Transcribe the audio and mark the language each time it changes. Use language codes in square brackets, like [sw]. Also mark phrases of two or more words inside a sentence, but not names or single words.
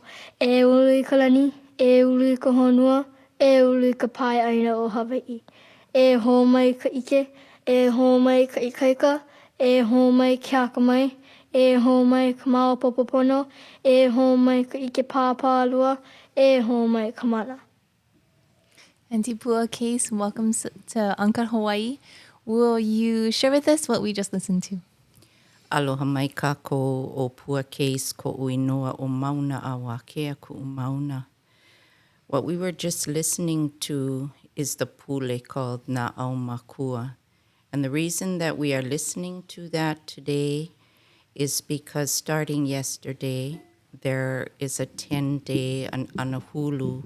[haw] E ulu I ka lani, e ulu I ka honua, e ulu I ka pai ʻāina o Hawaii. E ho mai ka ike, e ho mai ka ikaika, e ho mai ke aka mai, e ho mai ka mau popopono, e ho mai ka ike pāpālua, e ho mai ka mana. [en] Aunty Pua Case, welcome to Uncut Hawaii. Will you share with us what we just listened to? [haw] Aloha mai kākou o Pua Case ko uinoa o Mauna Kea ku'u Mauna. [en] What we were just listening to is the pule called Na Au Makua. And the reason that we are listening to that today is because starting yesterday, there is a 10-day an anahulu